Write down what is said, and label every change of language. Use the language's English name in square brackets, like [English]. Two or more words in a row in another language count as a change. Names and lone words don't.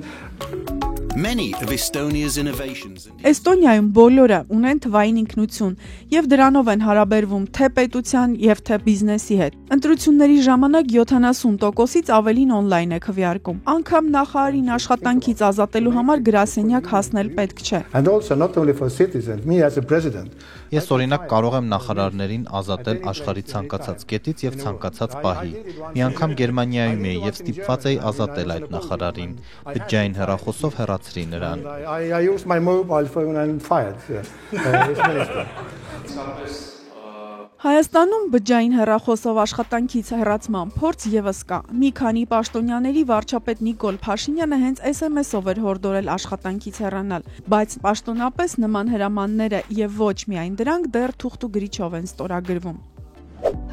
[English] Many of Estonia's innovations. [Armenian] Էստոնիայում բոլորը ունեն թվային ինքնություն եւ դրանով են հարաբերվում թե պետության եւ թե բիզնեսի հետ։ Ընտրությունների ժամանակ 70%-ից ավելին on-line է քվեարկում։ Անգամ նախարարին աշխատանքից ազատելու համար գրասենյակ հասնել պետք չէ։ [English] And also not only for citizens, me as a president. [Armenian] Ես օրինակ կարող եմ նախարարներին ազատել աշխարհի ցանկացած կետից եւ ցանկացած պահի։ Մի անգամ Գերմանիայում էի եւ ստիպված էի ազատել այդ նախարարին։ Բջջային հեռախոսով հեռացրի նրան։ [English] I used my mobile phone and fired his minister. [Armenian] Հայաստանում բջջային հեռախոսով աշխատանքից հեռացման փորձ եւս կա։ Մի քանի պաշտոնյաների վարչապետ Նիկոլ Փաշինյանը հենց SMS-ով էր հորդորել աշխատանքից հեռանալ, բայց պաշտոնապես նման հրամանները եւ ոչ միայն դրանք դեռ թուղթ ու գրիչով են ստորագրվում։